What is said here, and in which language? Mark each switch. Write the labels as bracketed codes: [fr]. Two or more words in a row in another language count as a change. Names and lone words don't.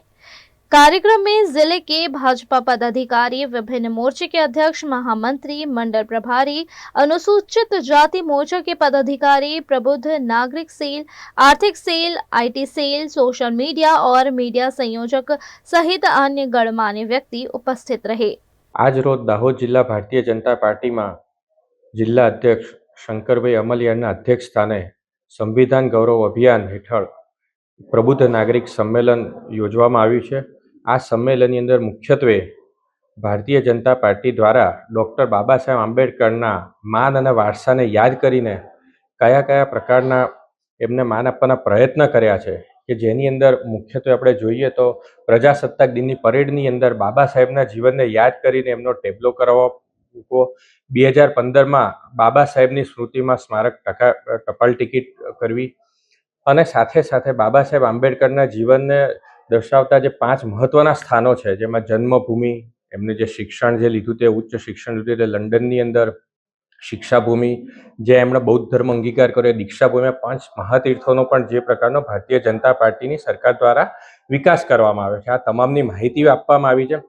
[hi] कार्यक्रम में जिले के भाजपा पदाधिकारी, विभिन्न मोर्चे के अध्यक्ष, महामंत्री, मंडल प्रभारी, अनुसूचित जाति मोर्चा के पदाधिकारी, प्रबुद्ध नागरिक सेल, आर्थिक सेल, IT सेल, सोशल मीडिया और मीडिया संयोजक सहित अन्य गणमान्य व्यक्ति उपस्थित रहे। [gu] આજ રોજ દાહોદ જિલ્લા ભારતીય જનતા પાર્ટી માં જિલ્લા અધ્યક્ષ શંકરભાઈ અમલિયાના અધ્યક્ષ સ્થાને સંવિધાન ગૌરવ અભિયાન હેઠળ પ્રબુદ્ધ નાગરિક સંમેલન યોજવામાં આવ્યું છે। આ સંમેલનની અંદર મુખ્યત્વે ભારતીય જનતા પાર્ટી દ્વારા ડૉક્ટર બાબા સાહેબ આંબેડકરના માન અને વારસાને યાદ કરીને કયા કયા પ્રકારના એમને માન આપવાના પ્રયત્ન કર્યા છે કે જેની અંદર મુખ્યત્વે આપણે જોઈએ તો પ્રજાસત્તાક દિનની પરેડની અંદર બાબા સાહેબના જીવનને યાદ કરીને એમનો ટેબ્લો કરાવવો। 2015 માં બાબા સાહેબની સ્મૃતિમાં સ્મારક ટપાલ ટિકિટ કરવી અને સાથે સાથે બાબા સાહેબ આંબેડકરના જીવનને દર્શાવતા જે 5 મહત્વના સ્થાનો છે, જેમાં જન્મભૂમિ, એમને જે શિક્ષણ જે લીધું તે ઉચ્ચ શિક્ષણ લીધું તે લંડનની અંદર, શિક્ષાભૂમિ જે એમણે બૌદ્ધ ધર્મ અંગીકાર કર્યો, દીક્ષાભૂમિ, 5 મહાતીર્થોનો પણ જે પ્રકારનો ભારતીય જનતા પાર્ટીની સરકાર દ્વારા વિકાસ કરવામાં આવ્યો છે, આ તમામની માહિતી આપવામાં આવી છે.